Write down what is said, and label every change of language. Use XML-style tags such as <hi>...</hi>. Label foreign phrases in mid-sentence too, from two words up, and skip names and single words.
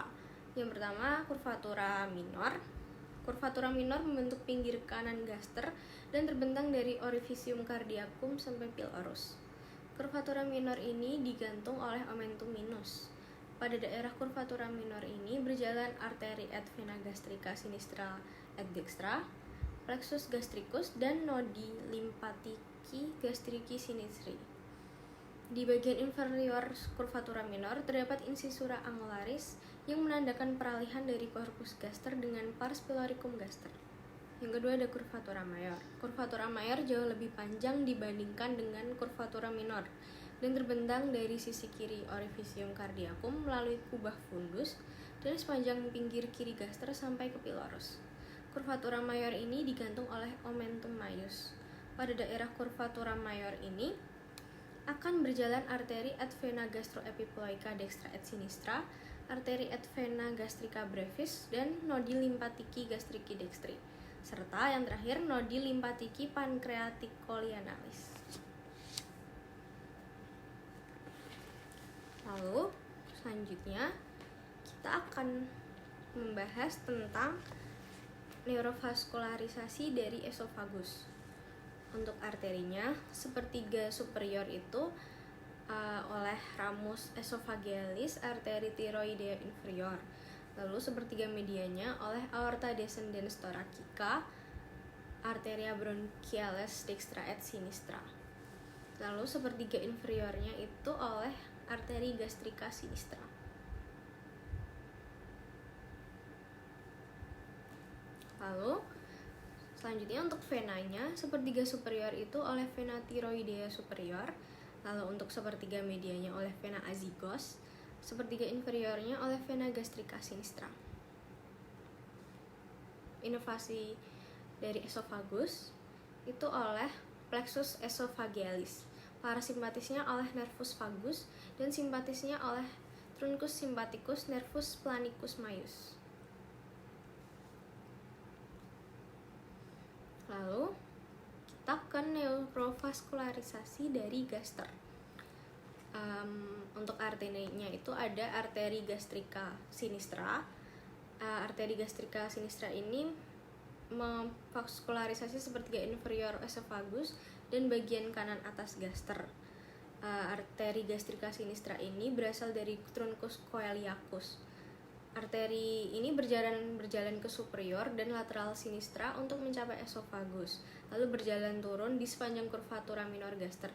<id>Yang pertama, curvatura minor. Curvatura minor membentuk pinggir kanan gaster dan terbentang dari orificium cardiacum sampai pylorus. Curvatura minor ini digantung oleh omentum minus. Pada daerah curvatura minor ini berjalan arteri et vena gastrica sinistra et dextra, plexus gastricus, dan nodi lymphatic gastrici sinistri. Di bagian inferior curvatura minor terdapat incisura angularis yang menandakan peralihan dari corpus gaster dengan pars pyloricum gaster. Yang kedua ada curvatura mayor. Curvatura mayor jauh lebih panjang dibandingkan dengan curvatura minor dan terbentang dari sisi kiri orificium cardiacum melalui kubah fundus dan sepanjang pinggir kiri gaster sampai ke pylorus. Curvatura mayor ini digantung oleh omentum maius. Pada daerah curvatura mayor ini akan berjalan arteri et vena gastroepiploica dextra et sinistra, arteri et vena gastrica brevis, dan nodi lymphatica gastrici dextri, serta yang terakhir nodi lymphatica pancreaticolianalis. Lalu selanjutnya kita akan membahas tentang neurovaskularisasi dari esofagus. Untuk arterinya, sepertiga superior itu oleh ramus esophagealis, arteri thyroidea inferior. Lalu sepertiga medianya oleh aorta descendens thoracica, arteria bronchialis dextra et sinistra. Lalu sepertiga inferiornya itu oleh arteri gastrica sinistra. Lalu selanjutnya untuk venanya, sepertiga superior itu oleh vena thyroidea superior. Lalu untuk sepertiga medianya oleh vena azygos, sepertiga inferiornya oleh vena gastrica sinistra. Inovasi dari esofagus itu oleh plexus esophagealis, parasimpatisnya oleh nervus vagus, dan simpatisnya oleh truncus sympathicus nervus planicus maius. Lalu kita ke neurovaskularisasi dari gaster. Untuk arterinya itu ada arteri gastrica sinistra. Arteri gastrica sinistra ini memvaskularisasi sepertiga inferior esofagus dan bagian kanan atas gaster. Arteri gastrica sinistra ini berasal dari truncus coeliacus. Arteri ini berjalan ke superior dan lateral sinistra untuk mencapai esofagus, lalu berjalan turun di sepanjang curvatura minor gaster.</id>